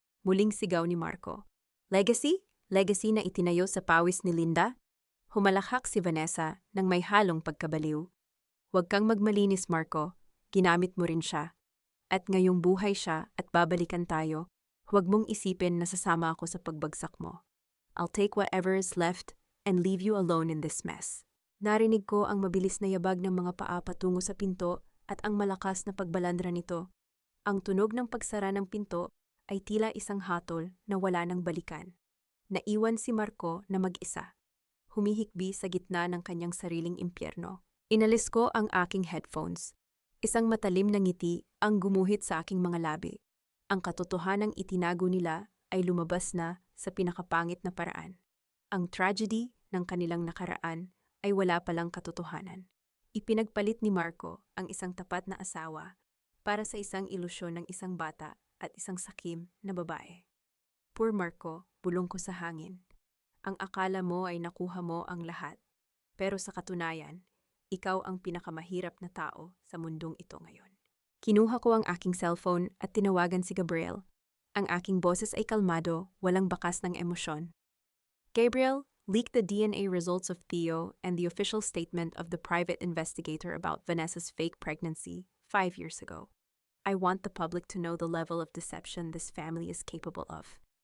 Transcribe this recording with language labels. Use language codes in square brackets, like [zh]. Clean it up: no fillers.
[tl] Muling sigaw ni Marco. Legacy? Legacy na itinayo sa pawis ni Linda? Humalakhak si Vanessa nang may halong pagkabaliw. Huwag kang magmalinis, Marco. Ginamit mo rin siya. At ngayong buhay siya at babalikan tayo, huwag mong isipin na sasama ako sa pagbagsak mo. [en] I'll take whatever is left and leave you alone in this mess. [tl] Narinig ko ang mabilis na yabag ng mga paa patungo sa pinto at ang malakas na pagbalandra nito. Ang tunog ng pagsara ng pinto ay tila isang hatol na wala nang balikan. Naiwan si Marco na mag-isa. humihikbi sa gitna ng kanyang sariling impyerno. Inalis ko ang aking headphones. Isang matalim na ngiti ang gumuhit sa aking mga labi. Ang katotohanang itinago nila ay lumabas na sa pinakapangit na paraan. Ang tragedy ng kanilang nakaraan ay wala palang katotohanan. Ipinagpalit ni Marco ang isang tapat na asawa para sa isang ilusyon ng isang bata at isang sakim na babae. [en] Poor Marco, [tl] bulong ko sa hangin. Ang akala mo ay nakuha mo ang lahat, pero sa katunayan, ikaw ang pinakamahirap na tao sa mundong ito ngayon. Kinuha ko ang aking cellphone at tinawagan si Gabriel. Ang aking boses ay kalmado, walang bakas ng emosyon. [en] Gabriel, leak the DNA results of Theo and the official statement of the private investigator about Vanessa's fake pregnancy 5 years ago. I want the public to know the level of deception this family is capable of.